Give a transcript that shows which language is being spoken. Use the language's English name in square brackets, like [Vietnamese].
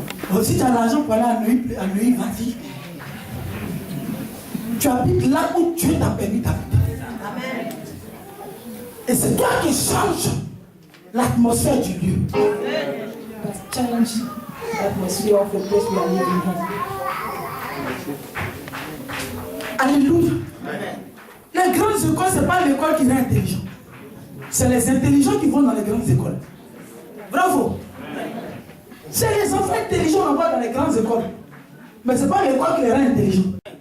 [French] Donc, si tu as l'argent pour aller à Neuilly, vas-y. Tu habites là où Dieu t'a permis d'habiter. Et c'est toi qui changes l'atmosphère du lieu. [English] Change the atmosphere of the place we are living in. Alléluia. [French] Les grandes écoles, ce n'est pas l'école qui rend intelligent. C'est les intelligents qui vont dans les grandes écoles. Bravo. C'est les enfants intelligents qu'on voit dans les grandes écoles. Mais ce n'est pas l'école qui les rend intelligents.